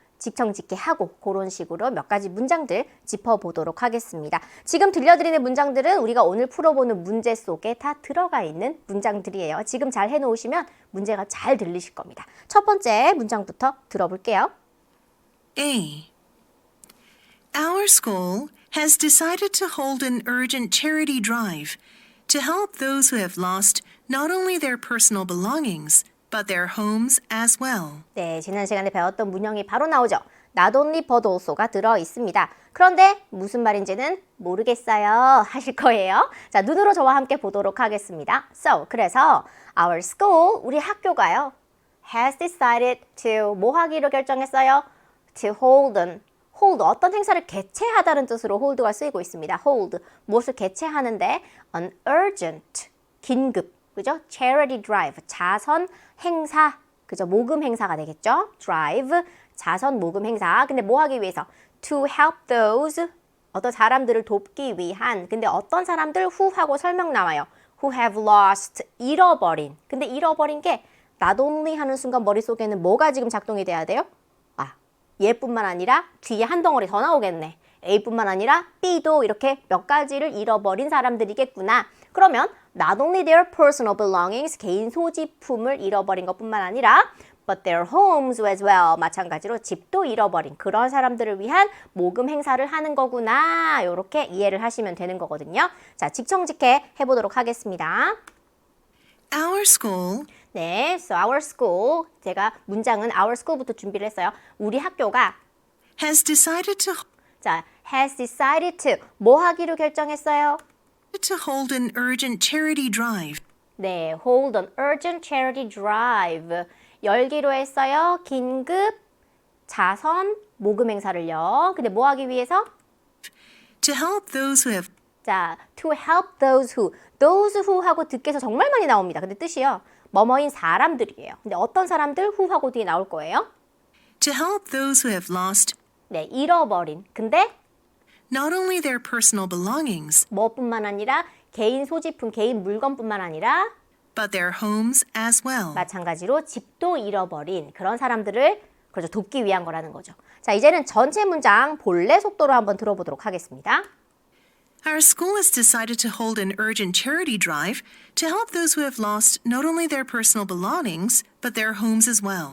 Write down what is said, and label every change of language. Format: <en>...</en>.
<ko>직청직해하고 그런 식으로 몇 가지 문장들 짚어보도록 하겠습니다. 지금 들려드리는 문장들은 우리가 오늘 풀어보는 문제 속에 다 들어가 있는 문장들이에요. 지금 잘 해놓으시면 문제가 잘 들리실 겁니다. 첫 번째 문장부터 들어볼게요.</ko> <en>A. Our school has decided to hold an urgent charity drive to help those who have lost not only their personal belongings, but their homes as well.</en> <ko>네, 지난 시간에 배웠던 문형이 바로 나오죠.</ko> <en>Not only but also가</en> <ko>들어있습니다. 그런데 무슨 말인지는 모르겠어요 하실 거예요. 자, 눈으로 저와 함께 보도록 하겠습니다.</ko> <en>So,</en> <ko>그래서</ko> <en>our school,</en> <ko>우리 학교가요,</ko> <en>has decided to,</en> <ko>뭐 하기로 결정했어요?</ko> <en>To hold</en> <ko>어떤 행사를 개최하다는 뜻으로 hold가 쓰이고 있습니다. hold, 무엇을 개최하는데</ko> <en>an urgent,</en> <ko>긴급, 그죠?</ko> <en>charity drive,</en> <ko>자선 행사, 그죠? 모금 행사가 되겠죠? drive, 자선 모금 행사. 근데 뭐 하기 위해서?</ko> <en>to help those,</en> <ko>어떤 사람들을 돕기 위한. 근데 어떤 사람들 who 하고 설명 나와요.</ko> <en>who have lost,</en> <ko>잃어버린. 근데 잃어버린 게</ko> <en>not only</en> <ko>하는 순간 머릿속에는 뭐가 지금 작동이 돼야 돼요? 얘뿐만 아니라 뒤에 한 덩어리 더 나오겠네. A뿐만 아니라 B도 이렇게 몇 가지를 잃어버린 사람들이겠구나. 그러면</ko> <en>not only their personal belongings,</en> <ko>개인 소지품을 잃어버린 것뿐만 아니라</ko> <en>but their homes as well,</en> <ko>마찬가지로 집도 잃어버린 그런 사람들을 위한 모금 행사를 하는 거구나. 이렇게 이해를 하시면 되는 거거든요. 자, 직청직해 해보도록 하겠습니다.</ko> <en>Our school</en> <ko>네,</ko> <en>so our school,</en> <ko>제가 문장은</ko> <en>our school</en> <ko>부터 준비를 했어요. 우리 학교가</ko> <en>has decided</en> <ko>자,</ko> <en>has decided to,</en> <ko>뭐 하기로 결정했어요?</ko> <en>to hold an urgent charity drive 네, hold an urgent charity drive.</en> <ko>열기로 했어요. 긴급 자선 모금 행사를요. 근데 뭐 하기 위해서?</ko> <en>to help those who have</en> <ko>자,</ko> <en>to help those who</en> <ko>하고 듣기에서 정말 많이 나옵니다. 근데 뜻이요, 뭐뭐인 사람들이에요. 근데 어떤 사람들 who 하고 뒤에 나올 거예요?</ko> <en>to help those who have lost</en> <ko>네, 잃어버린. 근데</ko> <en>not only their personal belongings,</en> <ko>뭐뿐만 아니라 개인 소지품, 개인 물건뿐만 아니라</ko> <en>but their homes as well.</en> <ko>마찬가지로 집도 잃어버린 그런 사람들을 그렇죠, 돕기 위한 거라는 거죠. 자, 이제는 전체 문장 본래 속도로 한번 들어보도록 하겠습니다.</ko> <en>Our school has decided to hold an urgent charity drive to help those who have lost not only their personal belongings, but their homes as well.</en>